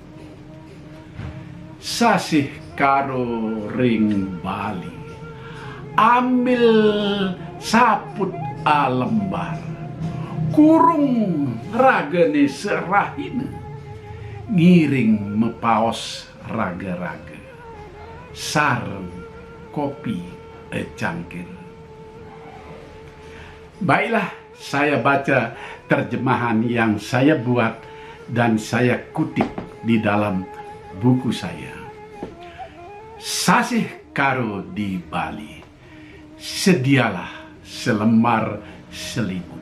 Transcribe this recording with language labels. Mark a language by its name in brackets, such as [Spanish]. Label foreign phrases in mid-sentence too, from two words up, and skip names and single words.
[Balinese] Sasih karo ring Bali, ambil saput alembar. Kurung ragane serahina, ngiring mepaos raga-raga. Sareng kopi cangkir. [Indonesian] Baiklah, saya baca terjemahan yang saya buat dan saya kutip di dalam buku saya. Sasih karo di Bali, sedialah selembar selimut.